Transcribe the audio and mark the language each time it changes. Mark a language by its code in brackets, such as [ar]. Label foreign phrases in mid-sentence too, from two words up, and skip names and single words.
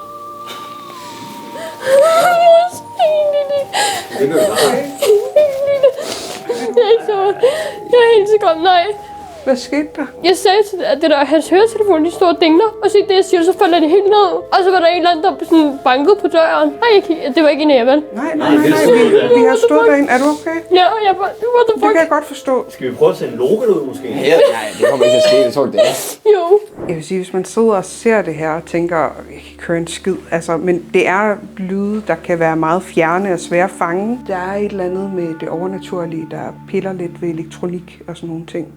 [da] Jeg er helt sikker. Nej. Hvad skete der? Jeg sagde til at det der hans høretelefon, de stod og dingler. Og så det jeg siger, så falder det helt ned. Og så var der en eller anden, der sådan bankede på døren. Nej, det var ikke en af jer, vel? Nej. Vi har stået derinde. Er du okay? Ja, og jeg bare, [en] what the fuck? [da] Det kan jeg godt forstå. Skal vi prøve at sende Loke ud, måske? Ja, nej, det kommer ikke til at ske. Jeg tror det er. Jo. Jeg vil sige, hvis man sidder og ser det her og tænker, jeg kan ikke høre en skid. Altså, men det er lyde, der kan være meget fjerne og svære at fange. Der er et eller andet med det overnaturlige, der piller lidt ved elektronik og sådan nogle ting.